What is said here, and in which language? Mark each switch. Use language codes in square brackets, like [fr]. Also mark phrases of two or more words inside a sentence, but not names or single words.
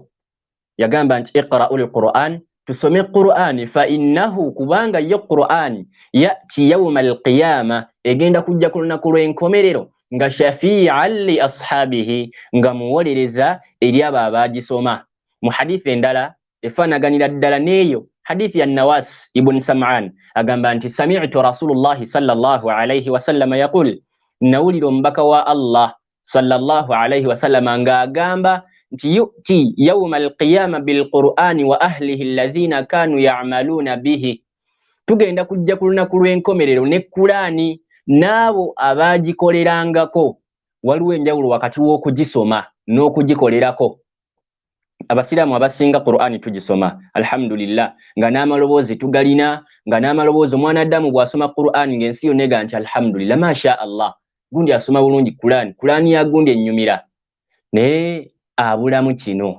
[lg] Yagamba nti [ar] اقرؤوا القرآن, [lg] tusome Qur'ani, [ar] فإنه, [lg] kubanga ye Qur'ani [ar] يأتي يوم القيامة, [lg] egenda kujja ku lunaku lw'enkomerero nga [ar] شفيعا لأصحابه, [lg] nga muwolereza eri abo abaagisoma. Mu hadithi endala efaanaganira ddala n'eyo, hadithi ya Nawas ibn Sam'an agamba nti [ar] سمعت رسول الله صلى الله عليه وسلم يقول, [lg] nawulira omubaka wa Allah [ar] صلى الله عليه وسلم [lg] ng'agamba nti [ar] يؤتى يوم القيامة بالقرآن وأهله الذين كانوا يعملون به, [lg] tugenda kujja ku lunaku lw'enkomerero ne Qur'ani n'abo abaagikolerangako. Waliwo enjawulo wakati w'okugisoma n'okugikolerako. Abasiraamu abasinga Qur'ani tugisoma alhamdulillah, nga n'amaloboozi tugalina, nga n'amaloboozi omwana Adamu bw'asoma Qur'ani ng'ensi yonna ega nti alhamdulillah, [ar] ما شاء الله, [lg] gundi asoma bulungi Qur'ani ya gundi ennyumira, naye abulamu kino.